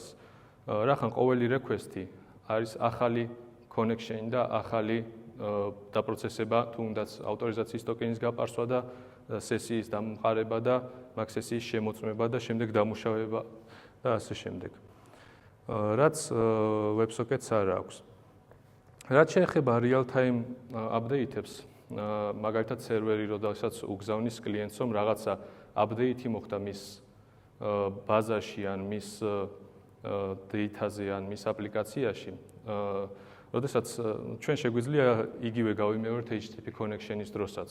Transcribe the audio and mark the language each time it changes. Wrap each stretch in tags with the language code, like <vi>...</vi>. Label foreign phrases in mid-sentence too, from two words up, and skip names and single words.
<ka>რახან ყოველი request-ი არის ახალი connection და ახალი დაპროცესება, თუნდაც ავტორიზაციის ტოკენის გაპარსვა და სესიის დამყარება და მაგ სესიის შემოწმება და შემდეგ დამუშავება და ასე შემდეგ. რაც WebSocket-ს არ აქვს. რაც შეეხება</ka> <en>real-time update-</en> <ka>ებს, მაგალითად სერვერი, როდესაც უგზავნის კლიენტს, რომ რაღაცა update-ი მოხდა მის ბაზაში ან მის data-ზე ან მის აპლიკაციაში, როდესაც ჩვენ შეგვიძლია იგივე გავიმეორებთ HTTP connection-ის დროსაც.</ka>